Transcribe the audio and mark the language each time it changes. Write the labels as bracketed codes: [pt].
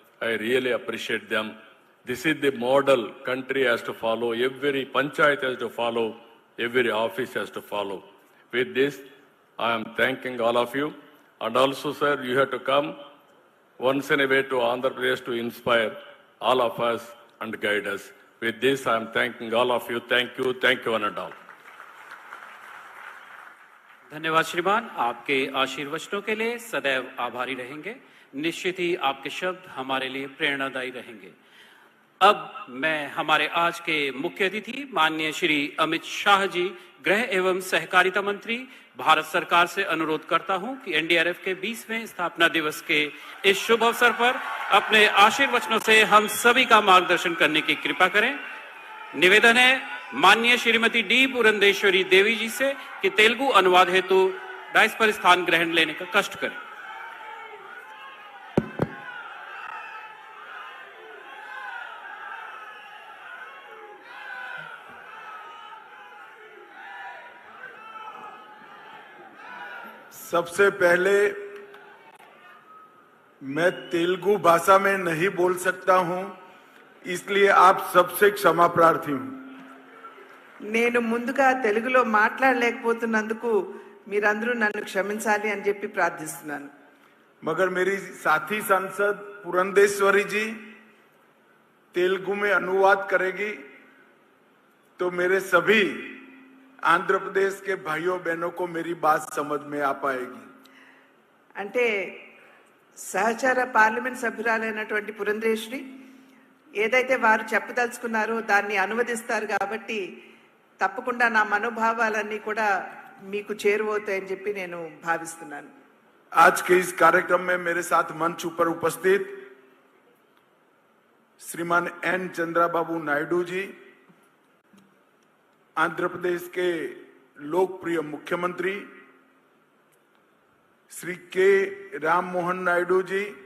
[en] I really appreciate them. This is the model country has to follow, every panchayat has to follow, every office has to follow. With this, I am thanking all of you. And also, sir, you have to come once in a way to Andhra Pradesh to inspire all of us and guide us. With this, I am thanking all of you. Thank you, one and all. [hi] धन्यवाद श्रीमान, आपके आशीर्वचनों के लिए सदैव आभारी रहेंगे। निश्चित ही आपके शब्द हमारे लिए प्रेरणादायी रहेंगे। अब मैं हमारे आज के मुख्य अतिथि माननीय श्री अमित शाह जी, गृह एवं सहकारिता मंत्री, भारत सरकार से अनुरोध करता हूं कि एनडीआरएफ के 20वें स्थापना दिवस के इस शुभ अवसर पर अपने आशीर्वचनों से हम सभी का मार्गदर्शन करने की कृपा करें। निवेदन है माननीय श्रीमती डी पुरंदेश्वरी देवी जी से कि तेलुगु अनुवाद हेतु डाइस पर स्थान ग्रहण लेने का कष्ट करें। सबसे पहले मैं तेलुगु भाषा में नहीं बोल सकता हूं, इसलिए आप सबसे क्षमा प्रार्थी हूं। [te] నేను ముందుగా తెలుగులో మాట్లాడలేకపోతున్నందుకు మీరందరూ నన్ను క్షమించాలి అని చెప్పి ప్రార్థిస్తున్నాను। [hi] मगर मेरी साथी सांसद पुरंदेश्वरी जी तेलुगु में अनुवाद करेगी तो मेरे सभी आंध्र प्रदेश के भाइयों बहनों को मेरी बात समझ में आ पाएगी। [te] అంటే సహచార పార్లమెంట్ సభ్యురాలైనటువంటి పురంధేశ్వరి ఏదైతే వారు చెప్పదలుచుకున్నారో దాన్ని అనువదిస్తారు కాబట్టి తప్పకుండా నా మనోభావాలన్నీ కూడా మీకు చేరువవుతాయని చెప్పి నేను భావిస్తున్నాను। [hi] आज के इस कार्यक्रम में मेरे साथ मंच ऊपर उपस्थित श्रीमान एन चंद्रबाबू नायडू जी, आंध्र प्रदेश के लोकप्रिय मुख्यमंत्री श्री के राम मोहन नायडू जी,